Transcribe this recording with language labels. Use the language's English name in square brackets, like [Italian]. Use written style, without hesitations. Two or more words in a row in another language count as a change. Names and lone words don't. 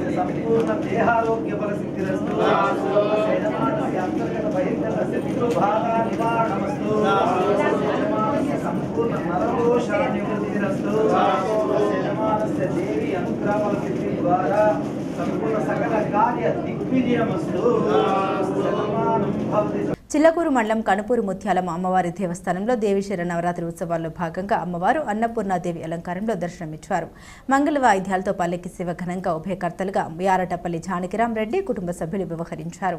[Sanskrit] संपूर्ण देहारोग्य परिस्थितिरस्तु यजमानस्य अंतर्गत बहिर्गतस्य पितृभागा निवारणमस्तु यजमानस्य संपूर्ण नरदोष निवृत्तिरस्तु यजमानस्य देवी अनुग्रह परिस्थिति द्वारा संपूर्ण सकल कार्य दिग्विजयमस्तु यजमानं भवति। [Telugu] చిల్లకూరు మండలం కనుపూరు ముత్యాలమ్మ అమ్మవారి దేవస్థానంలో దేవీశర నవరాత్రి ఉత్సవాల్లో భాగంగా అమ్మవారు అన్నపూర్ణాదేవి అలంకారంలో దర్శనమిచ్చారు. మంగళ వాయిద్యాలతో పల్లెకి శివ ఘనంగా ఉభయకర్తలుగా యారటపల్లి జానకిరాం రెడ్డి కుటుంబ సభ్యులు వ్యవహరించారు.